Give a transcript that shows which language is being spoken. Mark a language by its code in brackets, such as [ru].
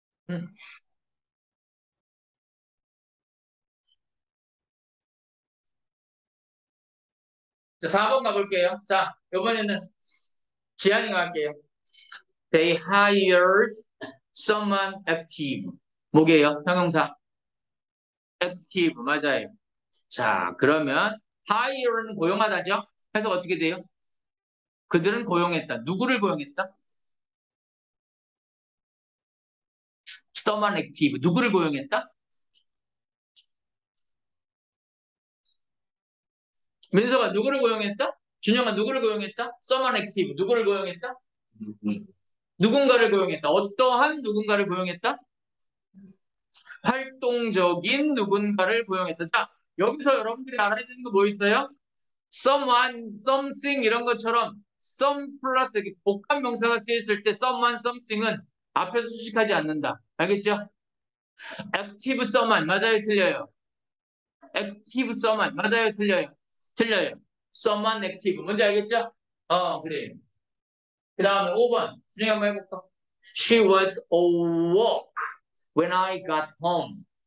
[ko] 음. 자, 4번 가볼게요. 자, 이번에는 지한이가 할게요. [en] They hired someone active. [ko] 뭐게요? 형용사. active. 맞아요. 자, 그러면 hire는 고용하다죠? 해석 어떻게 돼요? 그들은 고용했다. 누구를 고용했다? [en] someone active. [ko] 누구를 고용했다? 민서가 누구를 고용했다? 준영아 누구를 고용했다? [en] someone active. [ko] 누구를 고용했다? 누군가를 고용했다. 어떠한 누군가를 고용했다? 활동적인 누군가를 고용했다. 자, 여기서 여러분들이 알아야 되는 거 뭐 있어요? someone, something 이런 것처럼 some 플러스 복합 명사가 쓰였을 때 someone, something은 앞에서 수식하지 않는다. 알겠죠? [en] active someone [ko] 맞아요, 틀려요? active someone 맞아요, 틀려요? 틀려요. [en] someone active [ko] 뭔지 알겠죠? 그래요. 그 다음에 5번 준영이 한번 해볼까? [en] She was awoke when I got home.